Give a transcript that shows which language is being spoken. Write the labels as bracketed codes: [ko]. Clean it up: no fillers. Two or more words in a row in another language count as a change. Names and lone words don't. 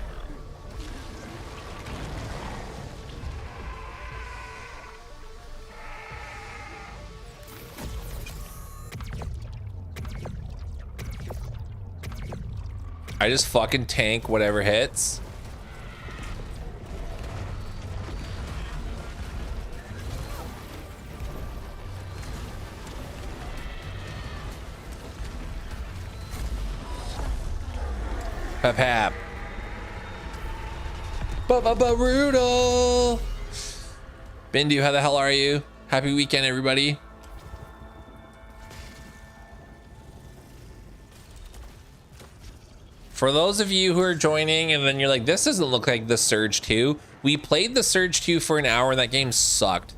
[en] I just fucking tank whatever hits. Pap pap. Ba-ba-ba-roodle. Bindu, how the hell are you? Happy weekend, everybody. For those of you who are joining and then you're like, this doesn't look like the Surge 2. We played the Surge 2 for an hour and that game sucked.